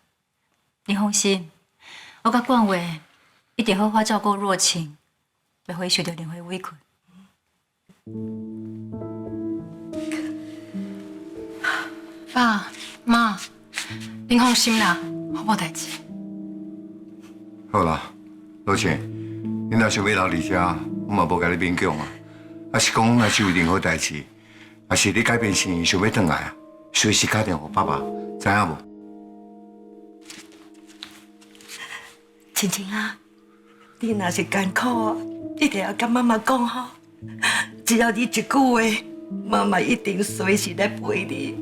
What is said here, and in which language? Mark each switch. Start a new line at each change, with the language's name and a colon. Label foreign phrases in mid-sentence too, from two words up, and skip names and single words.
Min Nan Chinese: 你放心，我甲冠伟一定好好照顾若晴，袂互伊受到任何委屈。爸妈，您放心啦，我无代志。好啦，老钱，你若想要留伫遮，我嘛无甲你勉强啊。啊是讲，若是有任何代志，啊是你改变心意想要转来啊，随时打电话爸爸，知影无？晴晴啊，你若是艰苦，一定要甲妈妈讲吼。只要你一句话，妈妈一定随时来陪你。